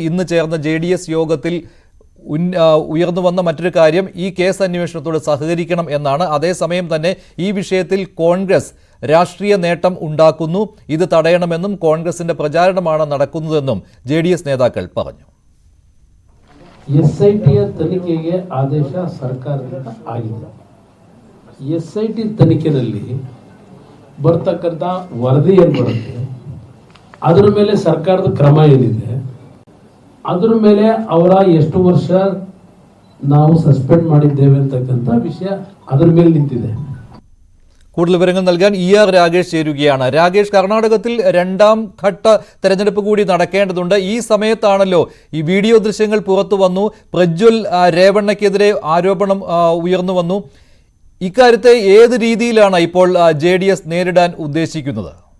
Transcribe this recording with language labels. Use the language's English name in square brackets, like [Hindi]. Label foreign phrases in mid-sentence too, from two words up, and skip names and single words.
[Malayalam] ഇന്ന് ചേർന്ന JDS യോഗത്തിൽ ഉയർന്നു വന്ന മറ്റൊരു കാര്യം ഈ കേസ് അന്വേഷണത്തോട് സഹകരിക്കണം എന്നാണ്. അതേസമയം തന്നെ ഈ വിഷയത്തിൽ കോൺഗ്രസ് രാഷ്ട്രീയ നേട്ടം ഉണ്ടാക്കുന്നു. ഇത് തടയണമെന്നും കോൺഗ്രസിന്റെ പ്രചാരണമാണ് നടക്കുന്നതെന്നും JDS നേതാക്കൾ പറഞ്ഞു. [Kannada] SIT ತನಿಖೆಗೆ ಆದೇಶ ಸರ್ಕಾರದಿಂದ ಆಗಿದೆ. SIT ತನಿಖೆಯಲ್ಲಿ ಬರ್ತಕ್ಕಂಥ ವರದಿ ಏನು ಬರುತ್ತೆ ಅದರ ಮೇಲೆ ಸರ್ಕಾರದ ಕ್ರಮ ಏನಿದೆ ಅದರ ಮೇಲೆ ಅವರ ಎಷ್ಟು ವರ್ಷ ನಾವು സസ്പെൻഡ് ಮಾಡಿದ್ದೇವೆ ಅಂತಕ್ಕಂಥ ವಿಷಯ ಅದರ ಮೇಲೆ ನಿಂತಿದೆ. [Malayalam] കൂടുതൽ വിവരങ്ങൾ നൽകാൻ ER രാഗേഷ് ചേരുകയാണ്. രാഗേഷ്, കർണാടകത്തിൽ 2ാം ഘട്ട തെരഞ്ഞെടുപ്പ് കൂടി നടക്കേണ്ടതുണ്ട്. ഈ സമയത്താണല്ലോ ഈ വീഡിയോ ദൃശ്യങ്ങൾ പുറത്തു വന്നു. പ്രജ്വൽ രേവണ്ണയ്ക്കെതിരെ ആരോപണം ഉയർന്നു വന്നു. ഇക്കാര്യത്തെ ഏത് രീതിയിലാണ് ഇപ്പോൾ JDS നേരിടാൻ ഉദ്ദേശിക്കുന്നത്?